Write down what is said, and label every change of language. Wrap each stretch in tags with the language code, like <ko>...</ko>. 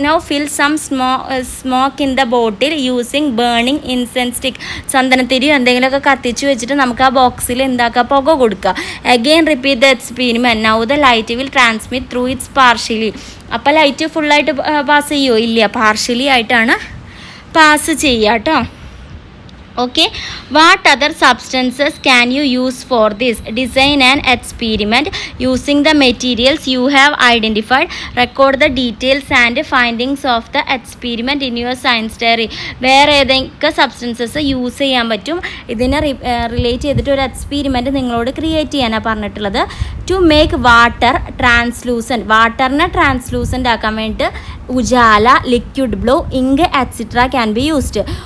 <en>Now fill some smoke in the bottle using burning incense stick.</en> <ml>ചന്ദനത്തിരിയോ എന്തെങ്കിലുമൊക്കെ കത്തിച്ച് വെച്ചിട്ട് നമുക്ക് ആ ബോക്സിൽ എന്താക്കുക? പുക കൊടുക്കുക.</ml> <en>Again repeat the experiment. Now the light will transmit through its partially.</en> <ml>അപ്പോൾ ലൈറ്റ് ഫുള്ളായിട്ട് പാസ് ചെയ്യുമോ? ഇല്ല, പാർഷ്യലി ആയിട്ടാണ് പാസ് ചെയ്യുക കേട്ടോ.</ml> <en>Okay, what other substances can you use for this? Design an experiment using the materials you have identified. Record the details and findings of the experiment in your science diary.</en> <ml>വേറെ ഏതൊക്കെ substances use ചെയ്യാൻ പറ്റും ഇതിനെ relate ചെയ്തിട്ട് ഒരു experiment നിങ്ങളോട് create ചെയ്യാനാണ് പറഞ്ഞിട്ടുള്ളത്.</ml> <en>To make water translucent.</en> <ml>വാട്ടറിനെ translucent ആക്കാൻ വേണ്ടിയിട്ട്</ml> <en>Ujala, liquid blue, ink etcetera can be used.</en>